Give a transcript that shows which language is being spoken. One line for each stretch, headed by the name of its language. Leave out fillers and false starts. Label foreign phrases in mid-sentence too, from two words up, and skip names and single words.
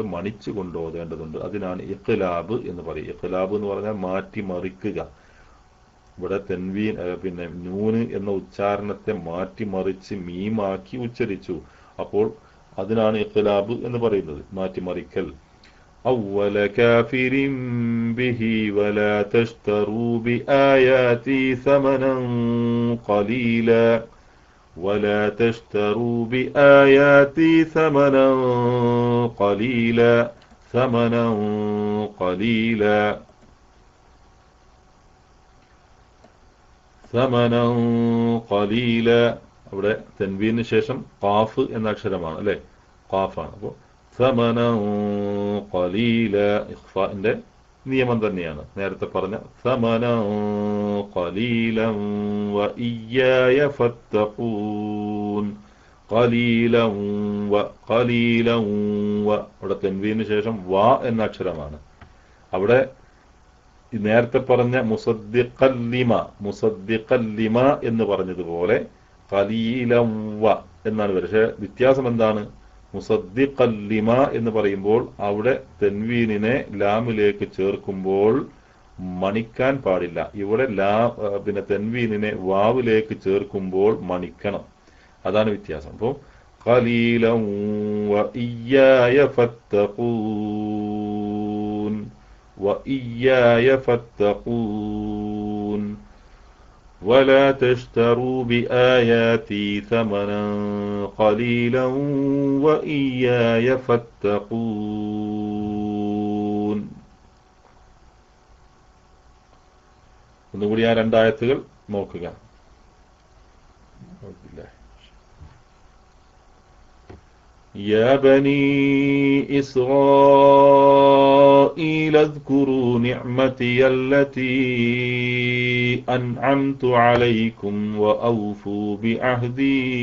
Malayalam: മണിച്ചുകൊണ്ട് ഓതേണ്ടതുണ്ട് അതിനാണ് ഇഖ്ലാബ് എന്ന് പറയും ഇഖ്ലാബ് എന്ന് പറഞ്ഞാൽ മാറ്റി മറിക്കുക ഇവിടെ തൻവീൻ പിന്നെ നൂന് എന്ന ഉച്ചാരണത്തെ മാറ്റിമറിച്ച് മീമാക്കി ഉച്ചരിച്ചു അപ്പോൾ അതിനാണ് ഇഖ്ലാബ് എന്ന് പറയുന്നത് മാറ്റിമറിക്കൽ
Arabic: أول كافر به ولا تشتروا بآياتي ثمنا قليلا ولا تشتروا بآياتي ثمنا
Malayalam: ഖലീല
Arabic: ثمنا قليلا
Malayalam: അവിടെ തൻവീനിന് ശേഷം ഖാഫ് എന്ന അക്ഷരമാണ് അല്ലേ ഖാഫാണ് അപ്പോൾ
Arabic: ثمنا قليلا
Malayalam: ഇഖ്ഫാന്റെ നിയമം തന്നെയാണ് നേരത്തെ പറഞ്ഞ ثمنا
Arabic: قليلا وإياي فاتقون قليلا و قليلا و.
Malayalam: അവിടെ തൻവീനു ശേഷം വ എന്ന അക്ഷരമാണ്. അവിടെ നേരത്തെ പറഞ്ഞ മുസദ്ദിഖല്ലിമ എന്ന് പറഞ്ഞതുപോലെ
Arabic: قليلا و
Malayalam: എന്നാണ് വരുന്നത്. പക്ഷെ വ്യത്യാസം എന്താണ്? മുസദ്ദിഖല്ലിമ എന്ന് പറയുമ്പോൾ അവിടെ തൻവീനിനെ ലാമിലേക്ക് ചേർക്കുമ്പോൾ മണിക്കാൻ പാടില്ല. ഇവിടെ പിന്നെ തൻവീനിനെ വാവിലേക്ക് ചേർക്കുമ്പോൾ മണിക്കണം. അതാണ് വ്യത്യാസം. അപ്പോൾ
Arabic: قليلا وإياي فاتقون وإياي فاتقون ولا تشتروا بآياتي ثمنا قليلا وإياي فاتقون.
Malayalam: ഒന്നുകൂടി ആ രണ്ടായത്തുകൾ നോക്കുക.
Arabic: يا بني إسرائيل اذكروا نعمتي التي أنعمت عليكم وأوفوا بعهدي